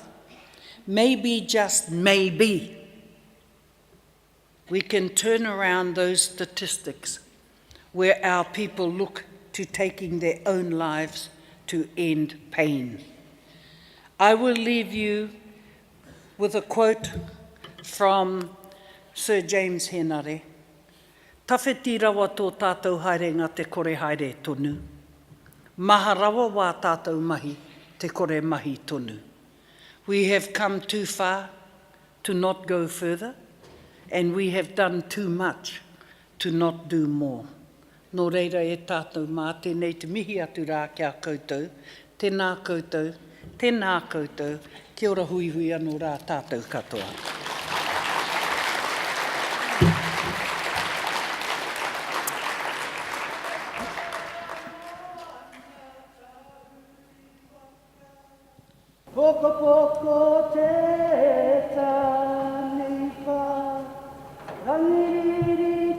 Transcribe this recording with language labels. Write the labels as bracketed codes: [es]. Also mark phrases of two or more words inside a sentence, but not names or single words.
[en] Maybe, just maybe, we can turn around those statistics where our people look to taking their own lives to end pain. I will leave you with a quote from Sir James Henare. [mi] Tawhiti rawa tō tātou haere ngā te kore haere tonu. Maha rawa wā tātou mahi te kore mahi tonu. [en] We have come too far to not go further, and we have done too much to not do more. [mi] Nō reira e tātou mā, tēnei te mihi atu rā kia koutou, tēnā koutou, tēnā koutou, kia ora hui hui anō rā tātou katoa. Poko poko te tani wha, rangiriri